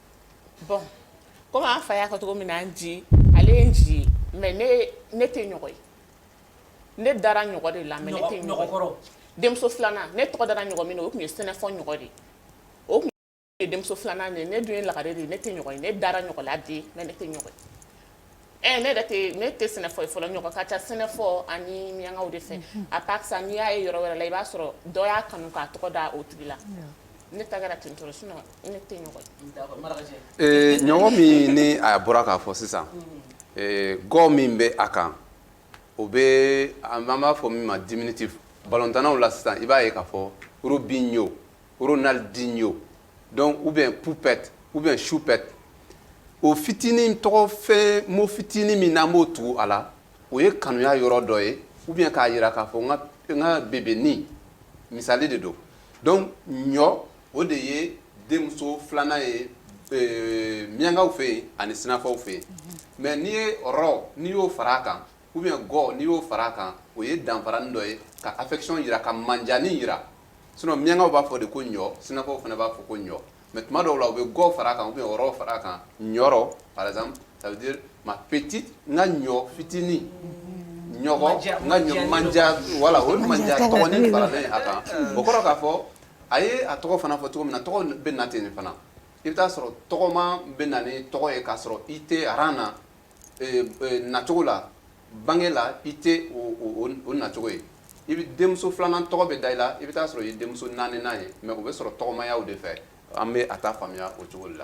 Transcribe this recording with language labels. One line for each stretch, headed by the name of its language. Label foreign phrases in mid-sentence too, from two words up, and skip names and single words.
Bambara: bon comme an fa y'a fɔ cogo min na n ji ale ye n ji ye mais ne tɛ ɲɔgɔn ye ne dara ɲɔgɔn de la mais ne tɛ ɲɔgɔn ye denmuso filanan ne tɔgɔ dara ɲɔgɔn min na o tun ye sɛnɛfɔ ɲɔgɔn de o tun ye denmuso filanan de ne dun ye lagare de ne tɛ ɲɔgɔn ye ne dara ɲɔgɔn la de mais ne tɛ ɲɔgɔn ye ne tɛ sɛnɛfɔ ye fɔlɔ ɲɔgɔn ka ca sɛnɛfɔ ani miyankaw de fɛ
French: à part ça
Bambara: n'i y'a ye yɔrɔ wɛrɛ la i b'a sɔrɔ dɔ y'a kanu k'a tɔgɔ da o tigi la ne ta kɛra ten tɔrɔ sinon ne tɛ ɲɔgɔn ye. ɲɔgɔn min ni a bɔra k'a fɔ sisan gɔ min bɛ a kan o bɛ an b'a fɔ min ma diminutif balontannaw la sisan i b'a ye k'a fɔ Robinho Ronaldinho
French: donc ou bien Poupette ou bien Choupette
Bambara: o fitinin tɔgɔ fɛn mo fitinin min n'an b'o tugu a la o ye kanuya yɔrɔ dɔ ye
French: ou bien
Bambara: k'a jira k'a fɔ n ka bebeni misali de don donc ɲɔ o de ye denmuso filanan ye miyankaw fɛ yen ani sinafaw fɛ yen mais n'i ye rɔ n'i y'o fara a kan
French: ou bien
Bambara: gɔ n'i y'o fara a kan o ye danfaranin dɔ ye ka affection yira ka manjani yira sinon miyankaw b'a fɔ de ko ɲɔ sinafaw fana b'a fɔ ko ɲɔ mais tuma dɔw la u bɛ gɔ fara a kan
French: ou bien
Bambara: rɔ fara a kan ɲɔrɔ
French: par exemple ça veut dire ma petite
Bambara: n ka ɲɔ fitinin ɲɔgɔ n ka ɲɔ manja voilà o manja tɔgɔnin faralen a kan o kɔrɔ k'a fɔ a ye a tɔgɔ fana fɔ cogo min na tɔgɔ bɛ na ten fana i bɛ taa sɔrɔ tɔgɔma bɛ na ni tɔgɔ ye k'a sɔrɔ i tɛ aran na nacogo la bange la i tɛ o nacogo ye i bɛ denmuso filanan tɔgɔ bɛ da i la i bɛ taa sɔrɔ i ye denmuso naaninan ye mais o bɛ sɔrɔ tɔgɔmayaw de fɛ an bɛ a ta faamuya o cogo de la.